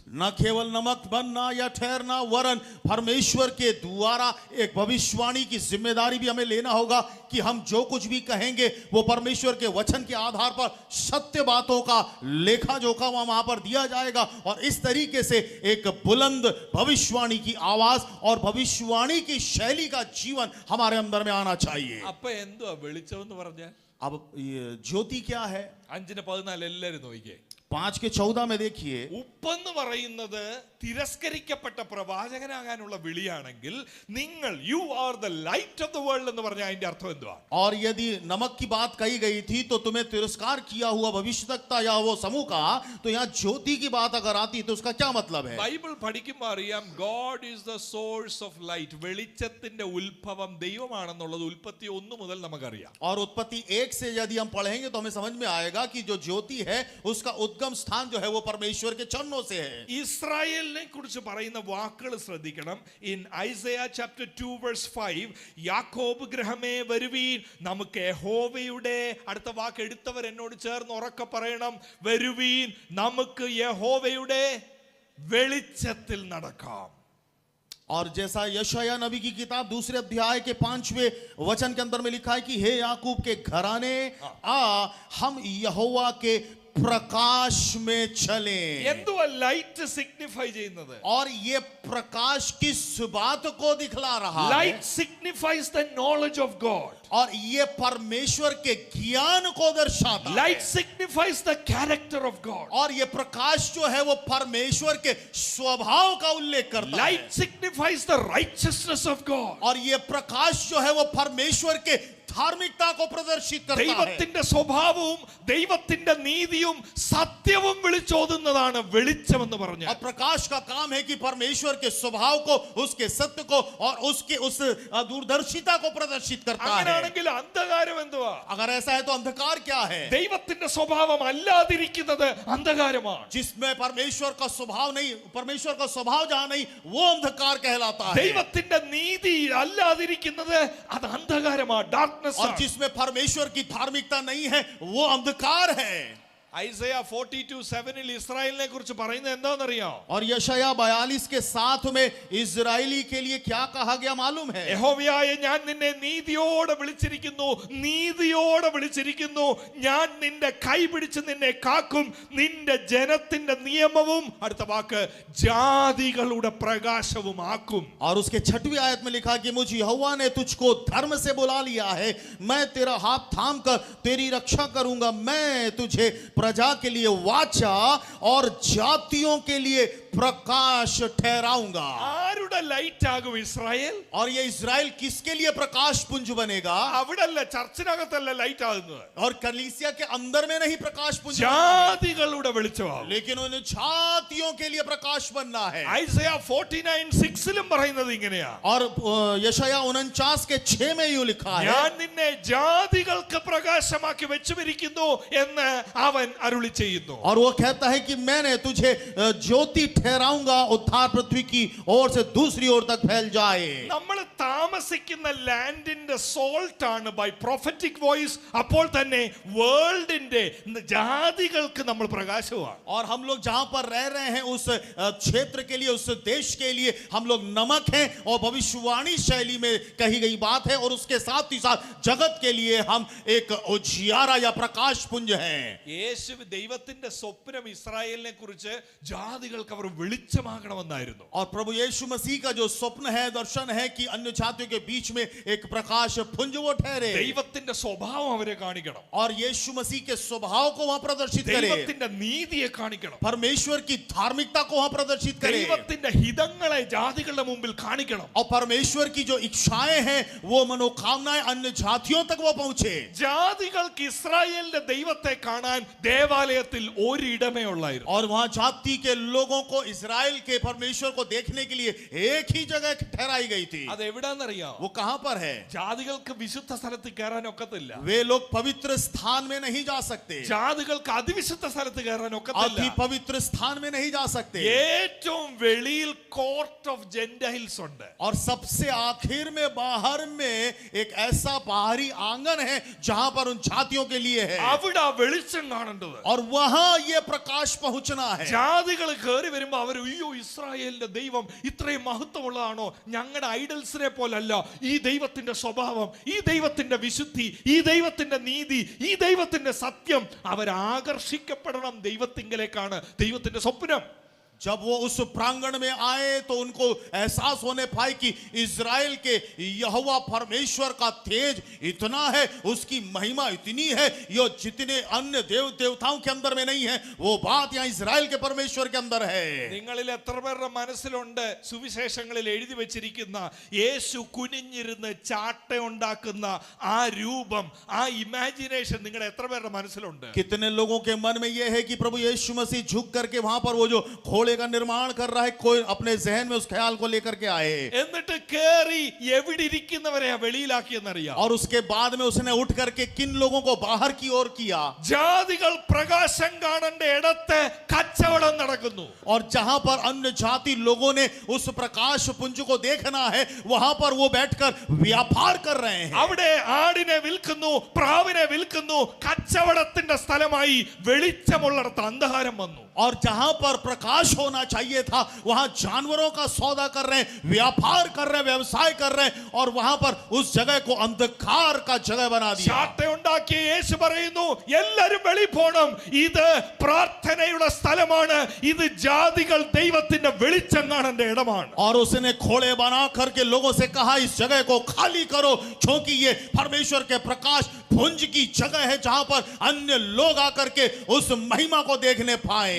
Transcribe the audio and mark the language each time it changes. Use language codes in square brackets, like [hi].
[hi] न केवल नमक बनना या ठहरना, वरन परमेश्वर के द्वारा एक भविष्यवाणी की जिम्मेदारी भी हमें लेना होगा कि हम जो कुछ भी कहेंगे वो परमेश्वर के वचन के आधार पर सत्य बातों का लेखा जोखा वहां पर दिया जाएगा. और इस तरीके से एक बुलंद भविष्यवाणी की आवाज और भविष्यवाणी की शैली का जीवन हमारे अंदर में आना चाहिए. [ml] അപ്പൊ എന്തുവാ വെളിച്ചം എന്ന് പറഞ്ഞാൽ? [hi] अब ये ज्योति क्या है? [ml] 5:14 എല്ലാവരും നോക്കിയേ. [hi] 5:14 में देखिए, [ml] ഉപ്പെന്ന് പറയുന്നത് തിരസ്കരിക്കപ്പെട്ട പ്രവാചകനാകാനുള്ള വിളിയാണെങ്കിൽ, നിങ്ങൾ [en] you are the light of the world [ml] എന്ന് പറഞ്ഞാൽ അതിന്റെ അർത്ഥം എന്തുവാ? [hi] और यदि नमक की बात कही गई थी तो तुम्हें तिरस्कार किया हुआ भविष्यवक्ता या वो समूह का, तो यहाँ ज्योति की बात अगर आती तो उसका क्या मतलब है? [ml] ബൈബിൾ പഠിക്കുമ്പോൾ അറിയാം, [en] God is the source of light. [ml] വെളിച്ചത്തിന്റെ ഉത്ഭവം ദൈവമാണെന്നുള്ളത് ഉൽപ്പത്തി 1 മുതൽ നമുക്കറിയാം. [hi] और उत्पत्ति 1 से यदि हम पढ़ेंगे तो हमें समझ में आएगा कि जो ज्योति है उसका उद्गम स्थान जो है वो परमेश्वर के चरणों से है. [ml] ഇസ്രായേലിനെ കുറിച്ച് പറയുന്ന വാക്കുകൾ ശ്രദ്ധിക്കണം. [en] in Isaiah chapter 2 verse 5, [ml] യാക്കോബ് ഗൃഹമേ വരുവീൻ, നമുക്ക് യഹോവയുടെ, അടുത്ത വാക്ക് എടുത്തവർ എന്നോട് ചേർന്ന് ഉറക്കെ പറയണം, വരുവീൻ നമുക്ക് യഹോവയുടെ വെളിച്ചത്തിൽ നടക്കാം. [hi] और जैसा यशायाह नबी की किताब 2 अध्याय के 5वें वचन के अंदर में लिखा है कि हे याकूब के घराने आ, हम यहोवा के प्रकाश में चले. [ml] എന്തുവാ ലൈറ്റ് സിഗ്നിഫൈ ചെയ്യുന്നത്? [hi] और ये प्रकाश किस बात को दिखला रहा है? [en] Light signifies the knowledge of God. [hi] और ये परमेश्वर के ज्ञान को दर्शाता है. [en] Light signifies the character of God. [hi] और ये प्रकाश जो है वो परमेश्वर के स्वभाव का उल्लेख करता है. [en] Light signifies the richness of God. [hi] और ये प्रकाश जो है वो परमेश्वर के धार्मिकता को प्रदर्शित करता है. [ml] ദൈവത്തിന്റെ സ്വഭാവവും ദൈവത്തിന്റെ നീതിയും സത്യവും വിളിച്ചോതുന്നതാണ് വെളിച്ചം എന്ന് പറഞ്ഞാൽ. [hi] और प्रकाश का काम है कि परमेश्वर के स्वभाव को, उसके सत्य को और उसके उस दूरदर्शिता को प्रदर्शित करता है. [ml] അങ്ങനെയാണെങ്കിൽ അന്ധകാരം എന്തുവാ? [hi] अगर ऐसा है तो अंधकार क्या है? [ml] ദൈവത്തിന്റെ സ്വഭാവം അല്ലാതിരിക്കുന്നത് അന്ധകാരമാണ്. [hi] जिसमें परमेश्वर का स्वभाव नहीं, परमेश्वर का स्वभाव जहां नहीं, वो अंधकार कहलाता है. [ml] ദൈവത്തിന്റെ നീതി അല്ലാതിരിക്കുന്നത് അത് അന്ധകാരമാണ്, ഡാർക്ക്നെസ്. [hi] और जिसमें परमेश्वर की धार्मिकता नहीं है वो अंधकार है. [ml] ഐസയ 42:7 ഇസ്രായേലിനെ കുറിച്ച് പറയുന്നത് എന്താണെന്നറിയോ? [hi] और यशायाह 42 के 7 में इजरायली के लिए क्या कहा गया मालूम है? [ml] യഹോവയായ ഞാൻ നിന്നെ നീതിയോടെ വിളിച്ചിരിക്കുന്നു, നീതിയോടെ വിളിച്ചിരിക്കുന്നു, ഞാൻ നിന്റെ കൈ പിടിച്ച് നിന്നെ കാക്കും, നിന്റെ ജനത്തിന്റെ നിയമവും, അടുത്ത വാക്ക്, ജാതികളുടെ പ്രകാശവും ആക്കും. [hi] और उसके 6वीं आयत में लिखा कि मुझ यहोवा ने तुझको धर्म से बुला लिया है, मैं तेरा हाथ थाम कर तेरी रक्षा करूंगा, मैं तुझे प्रजा के लिए वाचा और जातियों के लिए प्रकाश ठहराऊंगा. [ml] ആരുടെ എവിടെ ലൈറ്റ് ആകും ഇസ്രായേൽ? [hi] और ये इजराइल किसके लिए प्रकाश पुंज बनेगा? [ml] അവിടല്ല, ചർച്ചിനകത്തല്ല ലൈറ്റ് ആകുന്നത്, [hi] और कलीसिया के अंदर में नहीं प्रकाश पुंज, [ml] ജാതികളുടെ വെളിച്ചമാകും. [hi] लेकिन उन जातियों के लिए प्रकाश बनना है. [ml] ഐസയ 49:6 പറയുന്നത് ഇങ്ങനെയാ, [hi] और यशाया 49 के 6 में यूं लिखा है, [ml] ഞാൻ നിന്നെ ജാതികൾക്ക് പ്രകാശമാക്കി വെച്ചുമിരിക്കുന്നു എന്ന് അവൻ അരുളി ചെയ്യുന്നു. [hi] और वो कहता है कि मैंने तुझे ज्योति ठहराऊंगा, उद्धार पृथ्वी की ओर से दूसरी ओर तक फैल जाए. [ml] നമ്മൾ താമസിക്കുന്ന ലാൻഡിന്റെ സോൾട്ട് ആണ് [en] By prophetic voice. [ml] അപ്പോൾ തന്നെ വേൾഡിന്റെ ജാതികൾക്ക് നമ്മൾ പ്രകാശമാണ്. [hi] और हम लोग जहां पर रह रहे हैं उस क्षेत्र के लिए, उस देश के लिए हम लोग नमक हैं, और भविष्यवाणी शैली में कही गई बात है, और उसके साथ ही साथ जगत के लिए हम एक उजियारा या प्रकाश पुंज हैं. [ml] യേശു ദൈവത്തിന്റെ സ്വപ്നം ഇസ്രായേലിനെ കുറിച്ച് ജാതികൾക്ക് അവർ വെളിച്ചമാകണമെന്നായിരുന്നു. [hi] और प्रभु यीशु मसीह का जो स्वप्न है, दर्शन है कि अन्य जातियों के बीच में एक प्रकाश पुंज वो ठहरे, [ml] ദൈവത്തിന്റെ സ്വഭാവം അവരെ കാണിക്കണം, [hi] और यीशु मसीह के स्वभाव को वहां प्रदर्शित करे, [ml] ദൈവത്തിന്റെ നീതിയെ കാണിക്കണം, [hi] परमेश्वर की धार्मिकता को वहां प्रदर्शित करे, [ml] ദൈവത്തിന്റെ ഹിതങ്ങളെ ജാതികളുടെ മുമ്പിൽ കാണിക്കണം. [hi] और परमेश्वर की जो इच्छाएं हैं, वो मनोकामनाएं अन्य जातियों तक वो पहुंचे. [ml] ജാതികൾക്ക് ഇസ്രായേലിന്റെ ദൈവത്തെ കാണാൻ ദേവാലയത്തിൽ ഒരിടമേ ഉള്ളായിരുന്നു. [hi] और वहां जाति के लोगों को इजराइल के परमेश्वर को देखने के लिए एक ही जगह ठहराई गई थी. [ml] അത് എവിടാന്നറിയാം? [hi] वो कहां पर है? [ml] ജാതികൾക്ക് വിശുദ്ധ സ്ഥലത്ത് കയറാൻ ഒക്കത്തില്ല, [hi] वे लोग पवित्र स्थान में नहीं जा सकते, [ml] ജാതികൾക്ക് അതിവിശുദ്ധ സ്ഥലത്ത് കയറാൻ ഒക്കത്തില്ല, [hi] अति पवित्र स्थान में नहीं जा सकते. [ml] ഏറ്റവും വെളിയിൽ [en] court of Gentiles [ml] ഉണ്ട്. [hi] और सबसे आखिर में बाहर में एक ऐसा बाहरी आंगन है जहां पर उन जातियों के लिए है, [ml] അവിടെ വെളിച്ചം കാണേണ്ടത്. [hi] और वहां ये प्रकाश पहुंचना है. [ml] ജാതികൾ കയറി വരുമ്പോ അവർ, അയ്യോ ഇസ്രായേലിന്റെ ദൈവം ഇത്രയും മഹത്വമുള്ളതാണോ, ഞങ്ങളുടെ ഐഡൽസിനെ പോലല്ല ഈ ദൈവത്തിന്റെ സ്വഭാവം, ഈ ദൈവത്തിന്റെ വിശുദ്ധി, ഈ ദൈവത്തിന്റെ നീതി, ഈ ദൈവത്തിന്റെ സത്യം. അവർ ആകർഷിക്കപ്പെടണം ദൈവത്തിങ്കലേക്കാണ് ദൈവത്തിന്റെ സ്വപ്നം. [hi] जब वो उस प्रांगण में आए तो उनको एहसास होने पाए कि इज़राइल के यहोवा परमेश्वर का तेज इतना है, उसकी महिमा इतनी है, ये जितने अन्य देवताओं के अंदर में नहीं है, वो बात यहाँ इज़राइल के परमेश्वर के अंदर है. [ml] നിങ്ങളിൽ എത്ര പേരുടെ മനസ്സിലുണ്ട് സുവിശേഷങ്ങളിൽ എഴുതി വെച്ചിരിക്കുന്ന യേശു കുനിഞ്ഞിരുന്ന് ചാട്ട ഉണ്ടാക്കുന്ന ആ രൂപം, ആ ഇമാജിനേഷൻ നിങ്ങളുടെ എത്ര പേരുടെ മനസ്സിലുണ്ട്? [hi] कितने लोगों के मन में यह है कि प्रभु यीशु मसीह झुक करके वहां पर वो जो का निर्माण कर रहा है, कोई अपने जहन में उस ख्याल को लेकर के आए, [ml] എന്നിട്ട് കേറി എവിടെ ഇരിക്കുന്നവരെ വെളിയിലാക്കിയെന്നറിയാം. [hi] और उसके बाद में उसने उठ करके किन लोगों को बाहर की ओर किया. [ml] ജാതികൾ പ്രകാശം കാണേണ്ട ഇടത്ത് കച്ചവടം നടക്കുന്നു. [hi] और जहां पर अन्य जाति लोगों ने उस प्रकाश पुंज को देखना है, वहां पर वो बैठकर व्यापार कर रहे हैं. [ml] അവിടെ ആടിനെ വിൽക്കുന്നു, പ്രാവിനെ വിൽക്കുന്നു. കച്ചവടത്തിന്റെ സ്ഥലമായി വെളിച്ചമുള്ളിടത്ത് അന്ധകാരം വന്നു. [hi] और जहां पर प्रकाश होना चाहिए था, वहां जानवरों का सौदा कर रहे हैं, व्यापार कर रहे हैं, व्यवसाय कर रहे हैं, और वहां पर उस जगह को अंधकार का जगह बना दिया. [ml] ചാട്ടയുണ്ടാക്കിയ യേശു പറയുന്നു, എല്ലാരും വെളി പോണം, ഇത് പ്രാർത്ഥനയുടെ സ്ഥലമാണ്, ഇത് ജാതികൾ ദൈവത്തിന്റെ വെളിച്ചം കാണേണ്ട ഇടമാണ്. [hi] और उसने खोले बना करके लोगों से कहा, इस जगह को खाली करो, क्योंकि ये परमेश्वर के प्रकाश पुंज की जगह है, जहां पर अन्य लोग आकर के उस महिमा को देखने पाए.